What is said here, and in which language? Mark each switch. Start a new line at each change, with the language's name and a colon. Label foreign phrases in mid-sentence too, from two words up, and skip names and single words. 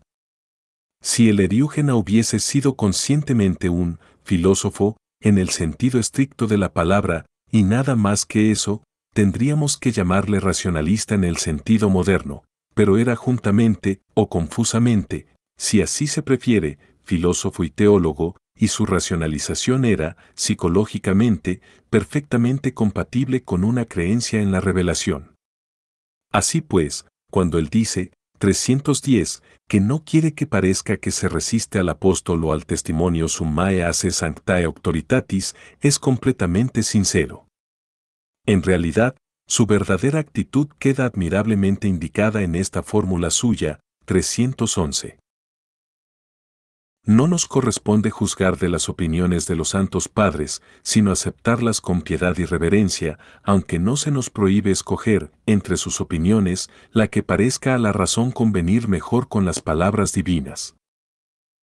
Spanish: Si el Eriugena hubiese sido conscientemente un filósofo, en el sentido estricto de la palabra, y nada más que eso, tendríamos que llamarle racionalista en el sentido moderno, pero era juntamente, o confusamente, si así se prefiere, filósofo y teólogo, y su racionalización era, psicológicamente, perfectamente compatible con una creencia en la revelación. Así pues, cuando él dice, 310, que no quiere que parezca que se resiste al apóstol o al testimonio
Latin: summae ase sanctae auctoritatis,
Spanish: es completamente sincero. En realidad, su verdadera actitud queda admirablemente indicada en esta fórmula suya, 311. No nos corresponde juzgar de las opiniones de los santos padres, sino aceptarlas con piedad y reverencia, aunque no se nos prohíbe escoger, entre sus opiniones, la que parezca a la razón convenir mejor con las palabras divinas.